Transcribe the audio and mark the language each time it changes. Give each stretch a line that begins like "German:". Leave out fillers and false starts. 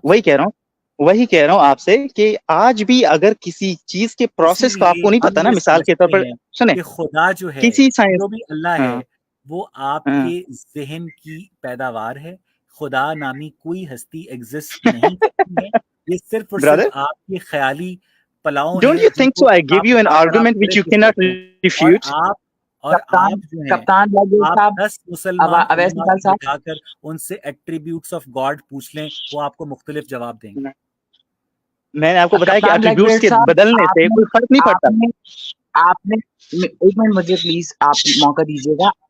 Urdu: وہی کہہ رہا ہوں آپ سے کہ آج بھی اگر کسی چیز کے پروسیس کا آپ کو نہیں پتا نا, مثال کے طور پر سنیں, خدا جو ہے, کسی سائنس جو بھی اللہ ہے, وہ آپ کے ذہن کی پیداوار ہے. خدا نامی کوئی ہستی ایگزسٹ نہیں کرتی ہے. یہ صرف اور صرف آپ کے خیالی پلاؤں ہیں.
English: Don't you think so? I give you an argument which you cannot refute.
Urdu: اور آپ جو ہیں, آپ 10 مسلمان علماء کو بٹھا کر ان سے ایٹریبیوٹس آف گاڈ پوچھ لیں, وہ آپ کو مختلف جواب دیں گے. میں نے آپ کو بتایا کہ ایٹریبیوٹس کے بدلنے سے کوئی فرق نہیں پڑتا. آپ نے ایک منٹ مجھے پلیز آپ موقع دیجیے گا.